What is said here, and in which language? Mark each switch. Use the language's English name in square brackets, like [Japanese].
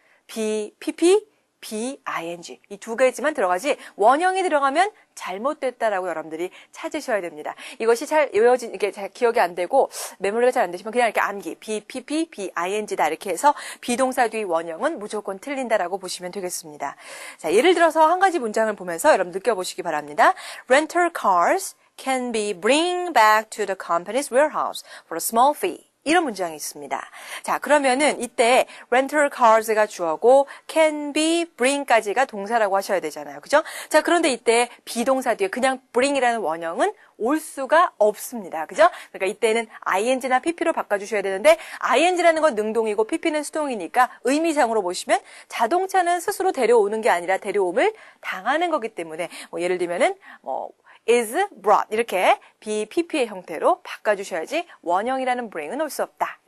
[Korean] be, pp, B-I-N-G 이 두 개지만 들어가지 원형이 들어가면 잘못됐다라고 여러분들이 찾으셔야 됩니다. 이것이 잘 이게 잘 기억이 안 되고 메모리가 잘 안 되시면 그냥 이렇게 암기 B, P, P, B-I-N-G다 이렇게 해서 비동사 뒤 원형은 무조건 틀린다라고 보시면 되겠습니다. 자, 예를 들어서 한 가지 문장을 보면서 여러분 느껴보시기 바랍니다. [English] Rental cars can be bring back to the company's warehouse for a small fee. [Korean] 이런 문장이 있습니다. 자, 그러면은 이때 rental cars가 주어고 can be bring까지가 동사라고 하셔야 되잖아요. 그죠? 자, 그런데 이때 비동사 뒤에 그냥 bring이라는 원형은 올 수가 없습니다. 그죠? 그러니까 이때는 ing나 pp로 바꿔주셔야 되는데 ing라는 건 능동이고 pp는 수동이니까 의미상으로 보시면 자동차는 스스로 데려오는 게 아니라 데려옴을 당하는 거기 때문에 예를 들면은 is brought 이렇게 BPP의 형태로 바꿔주셔야지 원형이라는 bring은 올 수 없다.